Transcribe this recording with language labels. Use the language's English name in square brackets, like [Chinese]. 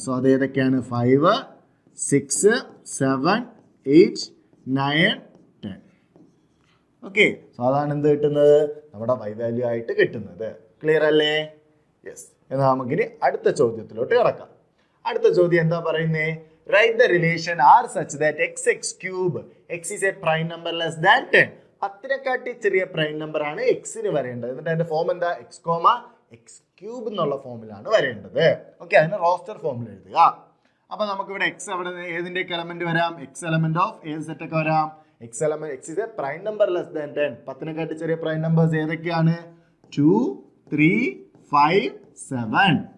[Malayalam] So അത് ഏതൊക്കെയാണ്? 5 6 7 8 9 10. Okay, so അതാണ് എന്ത് കിട്ടുന്നത്? നമ്മുടെ വൈ വാല്യൂ ആയിട്ട് കിട്ടുന്നത്. ക്ലിയർ അല്ലേ? യെസ്. എന്നാൽ നമുക്കിനി അടുത്ത ചോദ്യത്തിലോട്ട് കിടക്കാം. അടുത്ത ചോദ്യം എന്താ പറയുന്നത്? [English] Write the relation R such that x cube x is a prime number less than 10. [Malayalam] 10നെക്കാട്ടി ചെറിയ പ്രൈം നമ്പർ ആണ് എക്സിന് വരേണ്ടത്. എന്നിട്ട് അതിന്റെ ഫോം എന്താ? എക്സ് കോമ എക്സ് ക്യൂബ് എന്നുള്ള ഫോമിലാണ് വരേണ്ടത്. ഓക്കെ, അതിന് റോസ്റ്റർ ഫോമിൽ എഴുതുക. അപ്പൊ നമുക്ക് ഇവിടെ എക്സ് അവിടെ ഏതിന്റെ എലമെന്റ് വരാം? എക്സ് എലമെന്റ് ഓഫ് ഏത് സെറ്റ് ഒക്കെ വരാം? X element [English] X is a prime number less than 10. [Malayalam] 10നെക്കാട്ടി ചെറിയ പ്രൈം നമ്പേഴ്സ് ഏതൊക്കെയാണ്? 2 3 5 7.